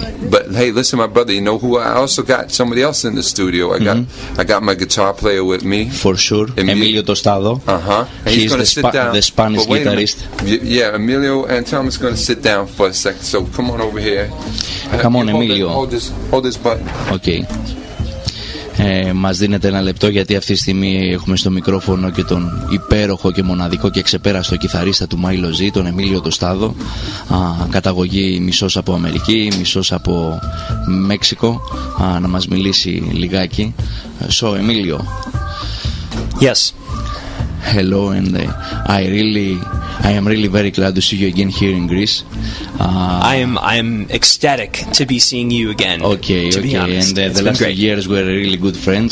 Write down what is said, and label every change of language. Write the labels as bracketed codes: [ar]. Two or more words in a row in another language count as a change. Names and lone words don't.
[en] But hey, listen, my brother, you know who I also got? Somebody else in the studio. I got my guitar player with me. For sure, Emilio Tostado. And he's going to sit down. The Spanish guitarist. Yeah, Emilio and Tom is going to sit down for a second. So come on over here. Come on, Emilio. Hold this button. Okay. [el] Μας δίνετε ένα λεπτό, γιατί αυτή τη στιγμή έχουμε στο μικρόφωνο και τον υπέροχο και μοναδικό και ξεπέραστο κιθαρίστα του Μάιλο Ζ, τον Εμίλιο Τοστάδο, καταγωγή μισός από Αμερική, μισός από Μέξικο, να μας μιλήσει λιγάκι. [en] So, Emilio. Yes. Hello, and I am really very glad to see you again here in Greece. I am ecstatic to be seeing you again. Okay, to be honest. And the last 2 years we were really good friends.